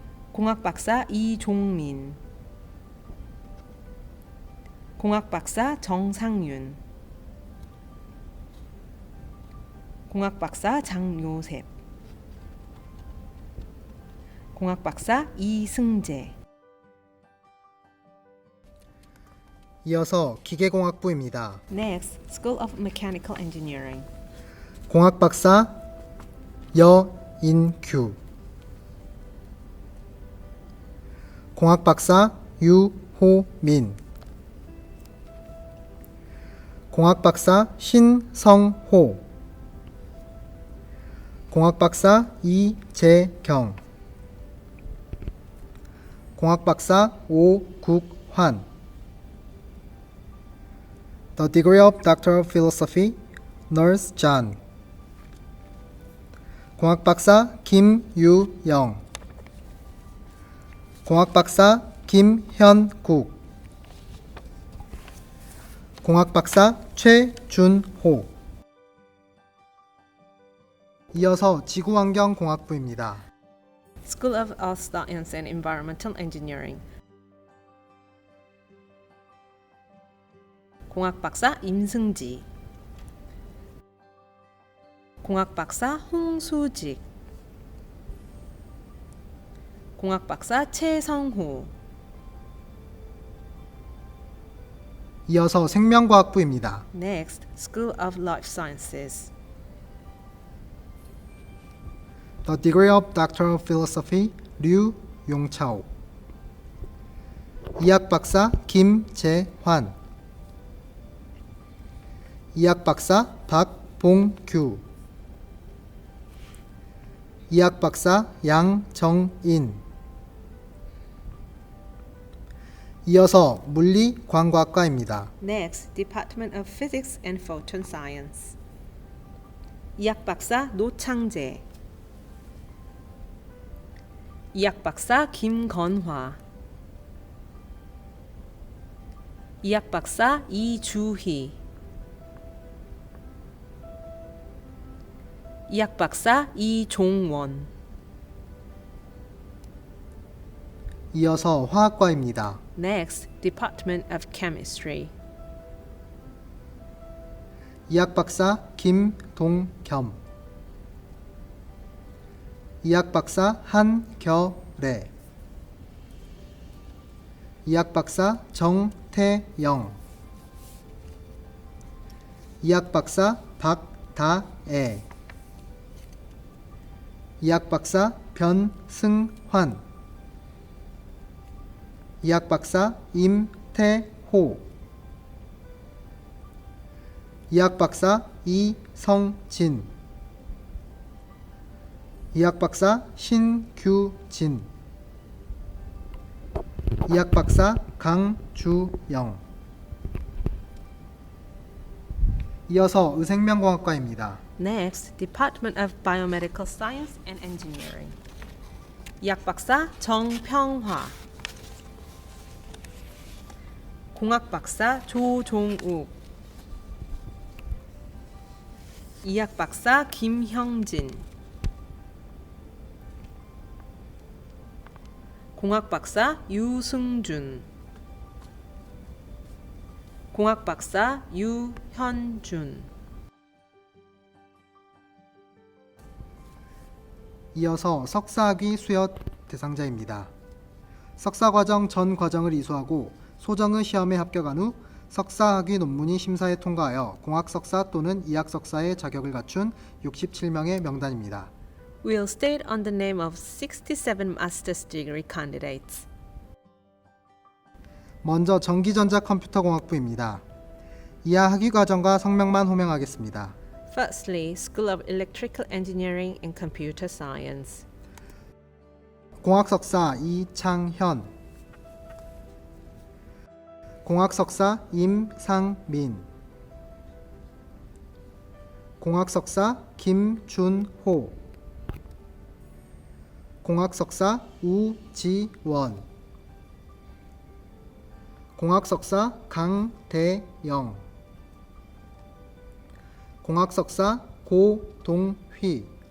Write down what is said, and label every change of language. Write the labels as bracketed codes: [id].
[ko] 공학박사 이종민, 공학박사 정상윤, 공학박사 장요셉, 공학박사 이승재. 이어서 기계공학부입니다. [en] Next, School of Mechanical Engineering. [ko] 공학박사 여인규, 공학박사 유호민, 공학박사 신성호, 공학박사 이재경, 공학박사 오국환. [en] The degree of Doctor of Philosophy, Nurse John. [ko] 공학박사 김유영, 공학박사 김현국, 공학박사 최준호. 이어서 지구환경공학부입니다. [en] School of Earth Science and Environmental Engineering. [ko] 공학박사 임승지, 공학박사 홍수직, 공학박사 최성호. 이어서 생명과학부입니다. [en] Next, School of Life Sciences. The degree of Doctor of Philosophy, 류 용차오. [ko] 이학박사 김재환, 이학박사 박봉규, 이학박사 양정인. 이어서 물리광과학과입니다. [en] Next, Department of Physics and Photon Science. [ko] 이학박사 노창재, 이학박사 김건화, 이학박사 이주희, 이학박사 이종원. 이어서 화학과입니다. [en] Next, Department of Chemistry. [ko] 이학박사 김동겸, 이학박사 한결애, 이학박사 정태영, 이학박사 박다애, 이학박사 변승환, 이학박사 임태호, 이학박사 이성진, 이학박사 신규진, 이학박사 강주영. 이어서 의생명공학과입니다. [en] Next, Department of Biomedical Science and Engineering. [ko] 이학박사 정평화, 공학박사 조종욱, 이학박사 김형진, 공학박사 유승준, 공학박사 유현준. 이어서 석사학위 수여 대상자입니다. 석사과정 전 과정을 이수하고 소정의 시험에 합격한 후 석사학위 논문이 심사에 통과하여 공학석사 또는 이학석사의 자격을 갖춘 67명의 명단입니다. [en] We'll state on the name of 67 master's degree candidates. [ko] 먼저 전기전자컴퓨터공학부입니다. 이하 학위과정과 성명만 호명하겠습니다. [en] Firstly, School of Electrical Engineering and Computer Science. [ko] 공학석사 이창현, 공학석사 임상민, 공학석사 김준호, 공학석사 우지원, 공학석사 강대영, 공학석사 고동휘,